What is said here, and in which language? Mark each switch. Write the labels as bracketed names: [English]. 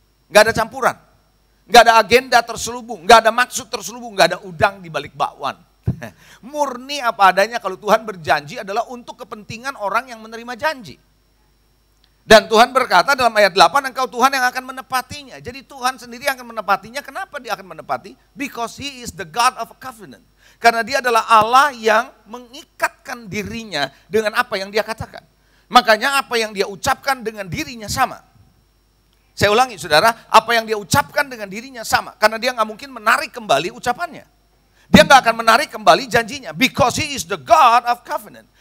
[Indonesian] Nggak ada campuran, nggak ada agenda terselubung, nggak ada maksud terselubung, nggak ada udang di balik bakwan. Murni apa adanya. Kalau Tuhan berjanji adalah untuk kepentingan orang yang menerima janji. Dan Tuhan berkata dalam ayat 8, engkau Tuhan yang akan menepatinya. Jadi Tuhan sendiri akan menepatinya. Kenapa dia akan menepati? [English] Because he is the God of a covenant. [Indonesian] Karena dia adalah Allah yang mengikatkan dirinya dengan apa yang dia katakan. Makanya apa yang dia ucapkan dengan dirinya sama. Saya ulangi saudara, apa yang dia ucapkan dengan dirinya sama. Karena dia nggak mungkin menarik kembali ucapannya. Dia nggak akan menarik kembali janjinya. [English] Because he is the God of covenant.